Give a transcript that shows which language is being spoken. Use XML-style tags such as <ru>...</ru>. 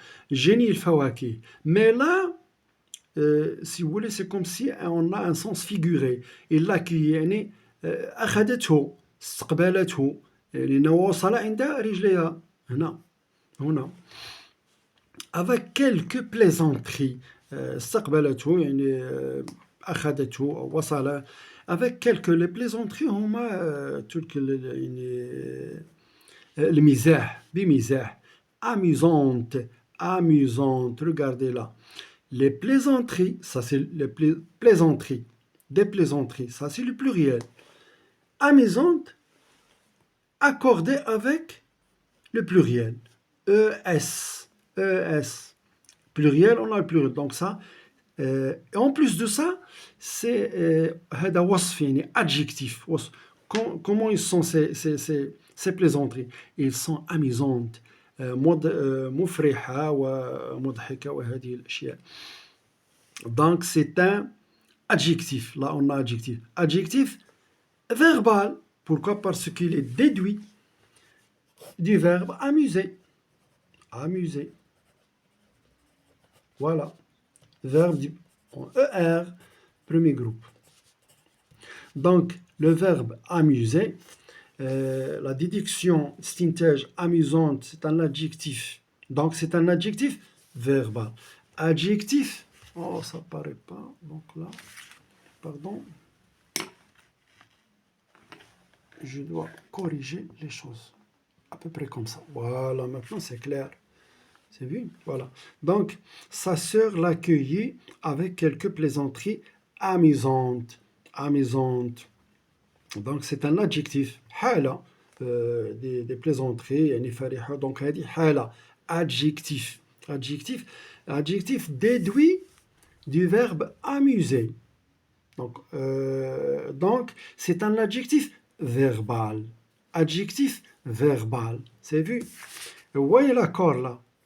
<fr>génie</fr> <ar>الفواكه.</ar> <fr>Mais là, si vous voulez, c'est comme si on a un sens figuré. Il l'accueille</fr> <ar>يعني أخذته استقبلته لأنه وصل عند رجليها هنا</ar> <fr>avec quelques plaisanteries.</fr> <ar>استقبلته يعني أخذته وصل</ar> <fr>avec quelques les plaisanteries</fr> <ar>هما تلك يعني المزاح بمزاح</ar> <fr>amusante regardez là. Les plaisanteries, ça c'est les plaisanteries, des plaisanteries, ça c'est le pluriel. Amusante, accordée avec le pluriel. ES. Pluriel, on a le pluriel. Donc ça, et en plus de ça, c'est</fr> <ar>هذا وصف يعني</ar> <fr>adjectif. Comment ils sont ces plaisanteries? Ils sont amusantes.</fr> <ar>مفرحة ومضحكة وهذه الأشياء.</ar> <fr>Donc c'est un adjectif. Là on a adjectif. Adjectif verbal. Pourquoi? Parce qu'il est déduit du verbe amuser. Amuser. Voilà. Verbe en ER, premier groupe. Donc le verbe amuser. La déduction stintage amusante, c'est un adjectif. Donc c'est un adjectif verbal. Adjectif, oh ça paraît pas, donc là, pardon, je dois corriger les choses. À peu près comme ça. Voilà, maintenant c'est clair. C'est vu? Voilà. Donc, sa sœur l'accueillit avec quelques plaisanteries amusantes. Amusantes. Donc c'est un adjectif.</fr> <ar>حالة</ar> <fr>des plaisanteries</fr> <ar>يعني فرحة.</ar> <fr>Donc</fr> <ar>هذه حالة</ar> <fr>adjectif. Adjectif déduit du verbe amuser. Donc c'est un adjectif verbal. Adjectif verbal. C'est vu? Vous voyez l'accord là?</fr>